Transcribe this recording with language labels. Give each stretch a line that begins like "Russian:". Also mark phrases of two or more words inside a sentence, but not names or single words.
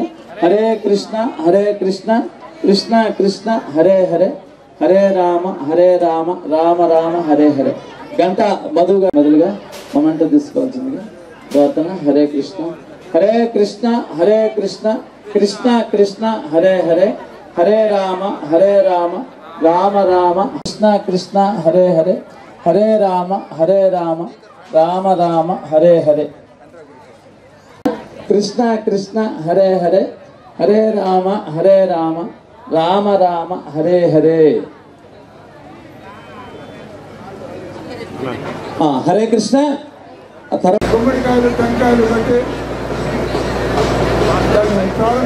Sanskrit: హరే కృష్ణ కృష్ణ కృష్ణ హరే హరే, హరే రామ రామ రామ హరే హరే.
Telugu: గంట మొదలుగా మొమెంటో తీసుకోవాల్సిందిగా ప్రార్థన.
Sanskrit: హరే కృష్ణ కృష్ణ కృష్ణ హరే హరే, హరే రామ రామ రామ కృష్ణ హరే హరే, హరే రామ రామ రామ హరే హరే. కృష్ణ హరే హరే, హరే రామ రామ రామ హరే హరే. హరే కృష్ణ.
Telugu: గుమ్మడికాయలు టెంకాయలు కట్టి దాన్ని ప్రారంభిస్తారు.